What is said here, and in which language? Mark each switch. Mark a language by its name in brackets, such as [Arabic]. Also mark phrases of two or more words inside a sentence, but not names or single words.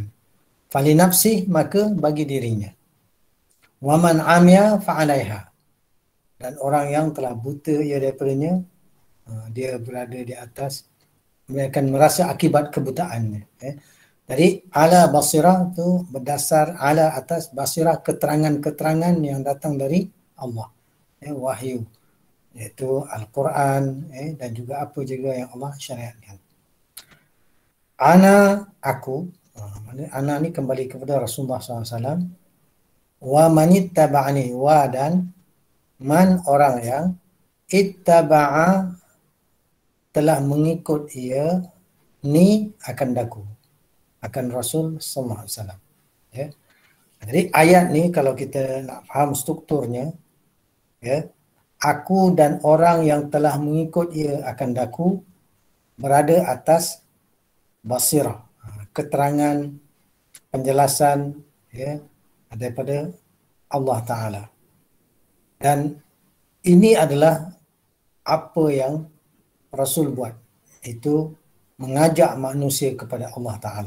[Arabic] فلنفسه, [Malay] maka bagi dirinya. [Arabic] ومن عمي فعليها, [Malay] dan orang yang telah buta ia daripadanya, dia berada di atas, dia akan merasa akibat kebutaannya. Jadi [Arabic] على بصيرة [Malay] tu berdasar ala atas basirah, keterangan-keterangan yang datang dari Allah, wahyu, iaitu Al-Quran, dan juga apa juga yang Allah syariatkan. Ana, aku, ana ni kembali kepada Rasulullah SAW. [Arabic] ومن اتبعني, [Malay] wa dan man, orang yang ittaba'a, telah mengikut ia, ni akan daku, akan Rasul [Arabic] صلى الله عليه وسلم. [Malay] Ya. Jadi ayat ni kalau kita nak faham strukturnya, ya, aku dan orang yang telah mengikut ia akan daku berada atas basirah, keterangan, penjelasan, ya, daripada Allah Ta'ala. Dan ini adalah apa yang Rasul buat, itu mengajak manusia kepada Allah Ta'ala.